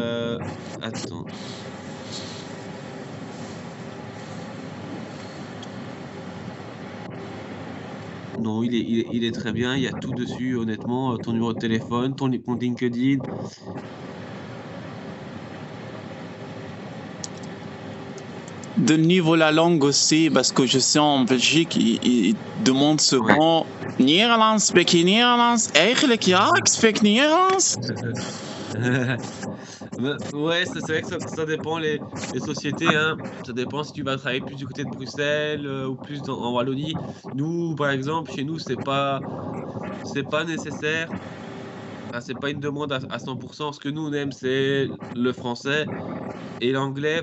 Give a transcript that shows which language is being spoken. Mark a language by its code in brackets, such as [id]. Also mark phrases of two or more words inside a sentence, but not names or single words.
[fr] Heu, Attends, Non, il est très bien, il y a tout dessus honnêtement, ton numéro de téléphone, ton LinkedIn. De niveau la langue aussi, parce que je sais en Belgique, ils demandent Ouais. [nl] souvent Nederlands, spreek je Nederlands? Eigenlijk ja, ik spreek Nederlands. [fr] Bah, ouais, c'est vrai que ça dépend les sociétés, hein. Ça dépend si tu vas travailler plus du côté de Bruxelles, ou plus en Wallonie. Nous, par exemple, chez nous, c'est pas nécessaire. Enfin, c'est pas une demande à 100. Ce que nous, on aime, c'est le français et l'anglais.